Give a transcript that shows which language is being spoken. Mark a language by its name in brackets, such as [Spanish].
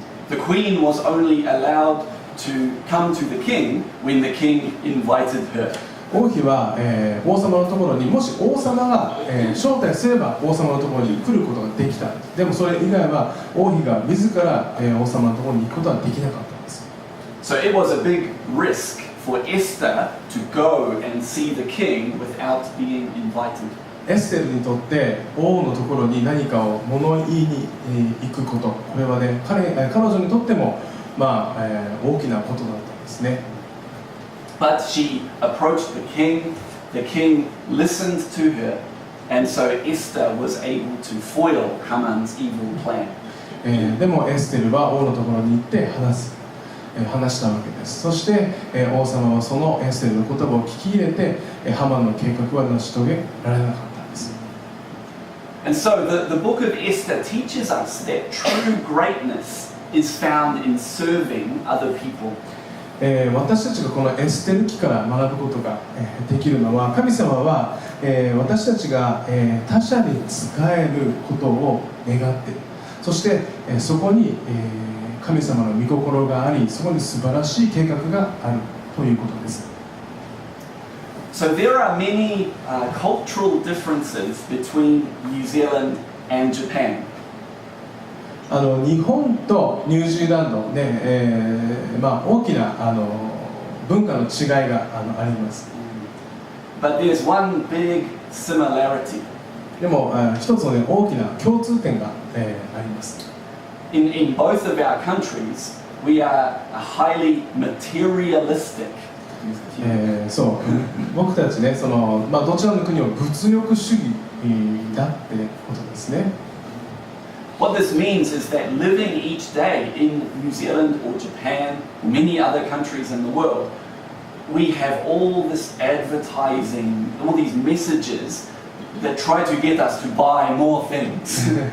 [English] The queen was only allowed to come to the king when the king invited her. [Japanese] 王妃は、王様のところにもし王様が、招待すれば王様のところに来ることができた。でもそれ以外は王妃が自ら、王様のところに行くことはできなかったんです。 [English] So it was a big risk for Esther to go and see the king without being invited. [Japanese] エステルにとって王のところに何かを物言いに、行くこと、これはね、彼女にとっても、大きなことだったんですね。 [English] But she approached the king listened to her, and so Esther was able to foil Haman's evil plan. [Japanese] でもエステルは王のところに行って話したわけです。そして、王様はそのエステルの言葉を聞き入れて、ハマンの計画は成し遂げられなかったんです。 [English] And so the book of Esther teaches us that true greatness is found in serving other people. [Japanese] 私たちがこのエステル記から学ぶことができるのは、神様は私たちが他者に仕えることを願っている。そしてそこに神様の御心があり、そこに素晴らしい計画があるということです。 [English] So there are many cultural differences between New Zealand and Japan. [Japanese] 日本とニュージーランドで、大きな文化の違いがあります。 [English] But there's one big similarity. [Japanese] でも一つの、大きな共通点が、あります。 [English] In both of our countries, we are highly materialistic. [Japanese] そう僕たちね、どちらの国も物欲主義だってことですね。 [English] What this means is that living each day in New Zealand or Japan or many other countries in the world, we have all this advertising, all these messages that try to get us to buy more things.